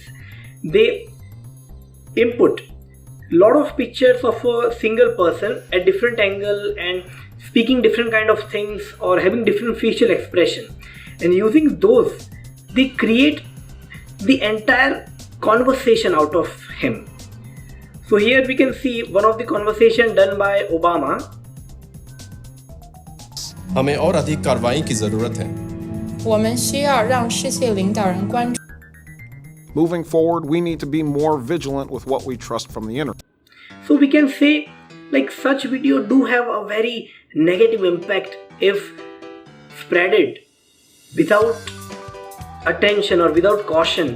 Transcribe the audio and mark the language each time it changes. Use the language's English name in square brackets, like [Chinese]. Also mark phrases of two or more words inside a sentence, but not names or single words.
[English] They input a lot of pictures of a single person at different angle and speaking different kind of things or having different facial expression, and using those they create the entire conversation out of him. So here we can see one of the conversation done by Obama. [Hindi] हमें और अधिक कार्रवाई की जरूरत है. [Chinese] 我们需要让世界领导人关注。 [English] Moving forward, we need to be more vigilant with what we trust from the internet. So we can say like such video do have a very negative impact if spreaded without attention or without caution.